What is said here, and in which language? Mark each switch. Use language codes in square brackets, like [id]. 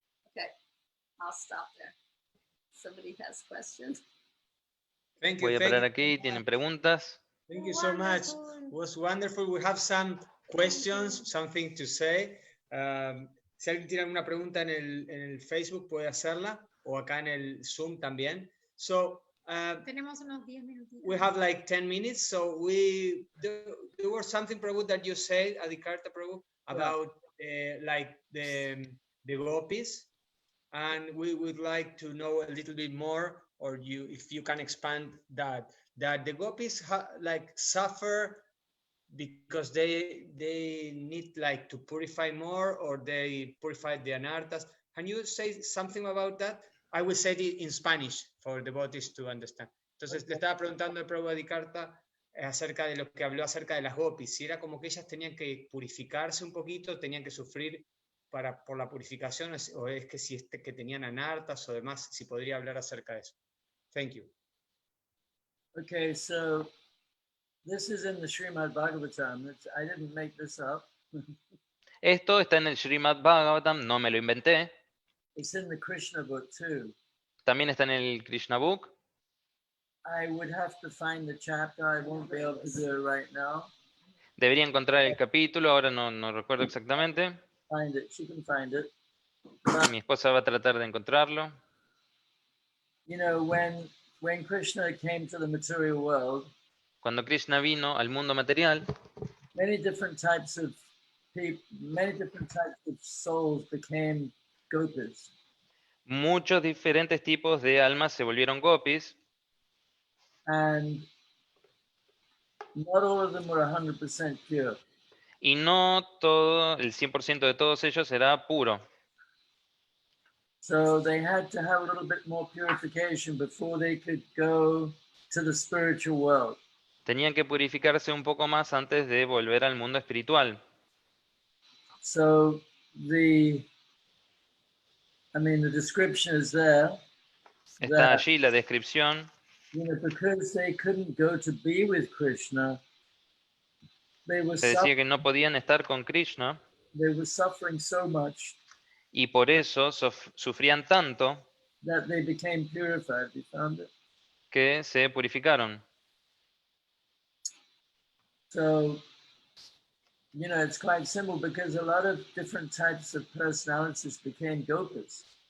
[en] Okay, I'll stop there. Somebody has questions? Thank you. [es] Voy a [en] Thank [es] parar [en] you. [es] aquí, ¿tienen preguntas? [en] Thank you so much. It was wonderful. We have some questions, something to say. [es] Si alguien tiene alguna pregunta en el Facebook, puede hacerla, o acá en el Zoom también. [en] So, [es] Tenemos unos 10 minutitos. [en] we have like 10 minutes. So there was something, Prabhu, that you said, Adikarta Prabhu, about like the gopis, and we would like to know a little bit more, or if you can expand that the gopis like suffer because they need like to purify more, or they purify the anartas. Can you say something about that? I will say it in Spanish for the devotees to understand. [es] Entonces le estaba preguntando al Prabhu Adikarta acerca de lo que habló acerca de las gopis, si era como que ellas tenían que purificarse un poquito, tenían que sufrir por la purificación, o es que si que tenían anartas o demás, si podría hablar acerca de eso. [en] Thank you. Okay, so this is in the Srimad Bhagavatam. I didn't make this up. [es] Esto está en el Srimad Bhagavatam, no me lo inventé. [en] It's in the Krishna book too. [es] También está en el Krishna Book. [en] I would have to find the chapter. I won't be able to do it right now. [es] Debería encontrar el capítulo, ahora no recuerdo exactamente. [en] Find it. She can find it. [es] Mi esposa va a tratar de encontrarlo. [en] You know, when Krishna came to the material world, [es] Cuando Krishna vino al mundo material, [en] many different types of people, many different types of souls became gopis. [es] muchos diferentes tipos de almas se volvieron gopis, [en] And not all of them were 100% pure. [es] y no todo, el 100% de todos ellos era puro. [en] So they had to have a little bit more purification before they could go to the spiritual world. [es] Tenían que purificarse un poco más antes de volver al mundo espiritual. [en] So the description is there. [es] Está [en] that, [es] allí la descripción. [en] you know, because they couldn't go to be with Krishna, they were, [es] Se decía que no podían estar con Krishna [en] they were suffering so much [es] y por eso sufrían tanto [en] that they became purified. You found it? [es] que se purificaron. [en] So, you know, it's quite simple because a lot of different types of personalities became gopis.